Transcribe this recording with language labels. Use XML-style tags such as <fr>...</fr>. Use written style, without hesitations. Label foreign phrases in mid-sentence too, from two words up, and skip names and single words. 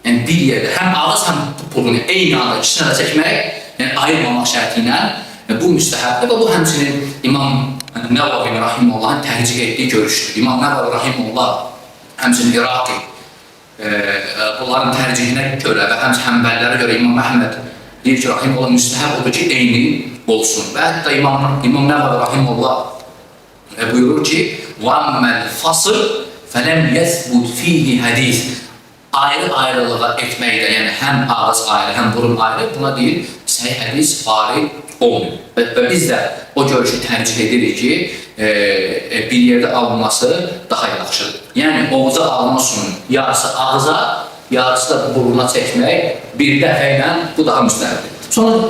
<az>Yəni bir yerdə həm ağız, həm burun eyni anda ikisini də çəkmək, yəni ayırmamaq şərti ilə bu müstəhəbdir və bu həmçinin İmam Nəvavi Rahimullahın tərcih etdiyi görüşdür. İmam Nəvavi Rahimullah həmçinin İraqi bunların tərcihinə görə və həmçinin Həmbəllərə görə İmam Əhməd deyir ki, Rahimullah müstəhəb odur ki, eyni olsun. Və hətta İmam Nəvavi Rahimullah buyurur ki,</az> <ar>وَأَمَّا الْفَصِلْ فَلَمْ يَثْبُتْ فِيهِ حَدِيث</ar> <az>ayrı-ayrılığa etməkdə, yəni həm ağız ayrı, həm burun ayrı, buna deyil, səhih hədis varid olmuyor. Və biz də o görüşü tərcih edirik ki, bir yerdə alınması daha yaxşıdır. Yəni, ovuza alınma suyunun yarısı ağıza, yarısı da buruna çəkmək bir dəfə ilə bu daha müstəhəbdir.</az>